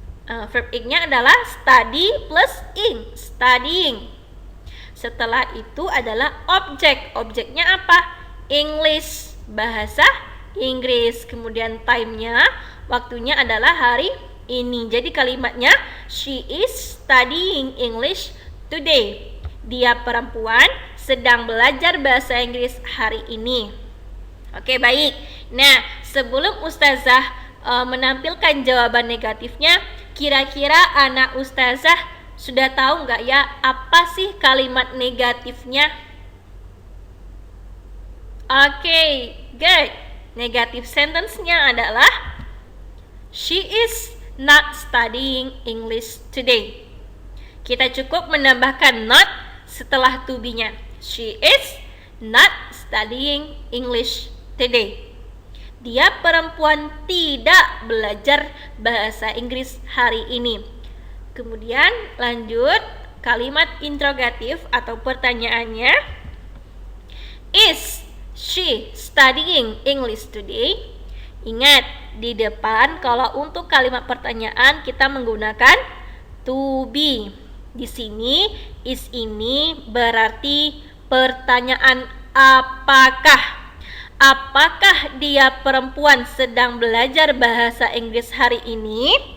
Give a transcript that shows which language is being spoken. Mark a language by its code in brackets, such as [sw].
[id] Verb ing-nya adalah study plus ing, studying. Setelah itu adalah objek. Objeknya apa? English, bahasa Inggris. Kemudian time-nya, waktunya adalah hari ini. Jadi kalimatnya, [en] she is studying English today. [id] Dia perempuan sedang belajar bahasa Inggris hari ini. Oke, baik. Nah, sebelum Ustazah menampilkan jawaban negatifnya, kira-kira anak Ustazah sudah tahu nggak ya apa sih kalimat negatifnya? Oke, good. Negatif sentence-nya adalah [en] she is not studying English today. [id] Kita cukup menambahkan not setelah to be-nya. [en] She is not studying English today. [id] Dia perempuan tidak belajar bahasa Inggris hari ini. Kemudian lanjut kalimat interrogatif atau pertanyaannya. [en] Is she studying English today? [id] Ingat, di depan kalau untuk kalimat pertanyaan kita menggunakan to be. Di sini is ini berarti pertanyaan apakah. Apakah dia perempuan sedang belajar bahasa Inggris hari ini?